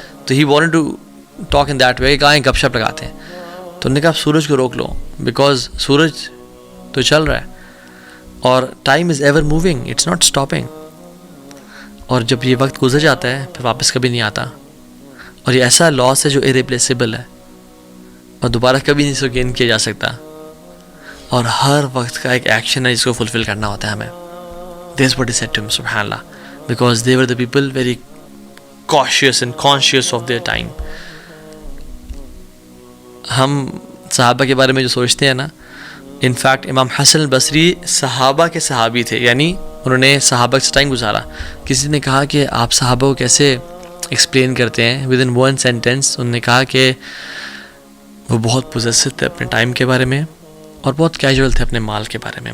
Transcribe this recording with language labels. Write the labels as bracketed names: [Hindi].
[Urdu] تو [English] ہی wanted to talk in that way [Urdu] کہ آئیں گپ شپ لگاتے ہیں. تو انہوں نے کہا آپ سورج کو روک لو, بیکاز سورج تو چل رہا ہے اور [English] Time is ever moving, it's not stopping. [Urdu] اور جب یہ وقت گزر جاتا ہے پھر واپس کبھی نہیں آتا, اور یہ ایسا لاس ہے جو irreplaceable ہے اور دوبارہ کبھی نہیں اس کو گین کیا جا سکتا. اور ہر وقت کا ایک ایکشن ہے جس کو فلفل کرنا ہوتا ہے ہمیں. [English] That's what he said to him, subhanallah, because they were the people very cautious and conscious of their time. [Urdu] ہم صحابہ کے بارے میں جو سوچتے ہیں نا, انفیکٹ امام حسن البصری صحابہ کے صحابی تھے, یعنی انہوں نے صحابہ سے ٹائم گزارا. کسی نے کہا کہ آپ صحابہ کو کیسے ایکسپلین کرتے ہیں [English] With in one sentence? [Urdu] انہوں نے کہا کہ وہ بہت پوزیسو تھے اپنے ٹائم کے بارے میں اور بہت کیجول تھے اپنے مال کے بارے میں.